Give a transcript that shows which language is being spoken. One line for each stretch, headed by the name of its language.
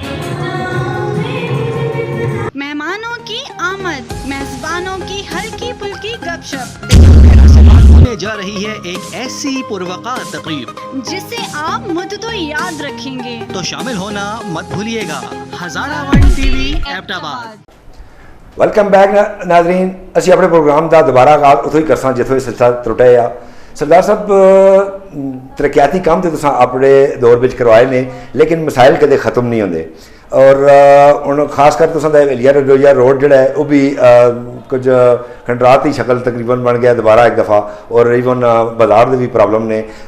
Urdu: مہمانوں کی آمد میزبانوں کی ہلکی پھلکی گپ شپ ہونے جا رہی ہے ایک ایسی پروقار تقریب جسے آپ مدتوں یاد رکھیں گے. تو شامل ہونا مت بھولیے گا. Hazara one T V Abbott آباد. ویلکم بیک ناظرین.
Punjabi: اسی اپنے پروگرام دا دوبارہ آغاز اتوں ہی کرساں جتوں سلسلہ ترٹے آ. سردار صاحب ترقیاتی کام تو تساں اپنے دور وچ کروائے نے لیکن مسائل کدے ختم نہیں ہوندے اور ہن خاص کر تساں دا ایلیا روڈ جڑا ہے وہ بھی کچھ کھنڈراتی شکل تقریباً بن گیا دوبارہ ایک دفعہ اور ایون بازار دے بھی پرابلم نے.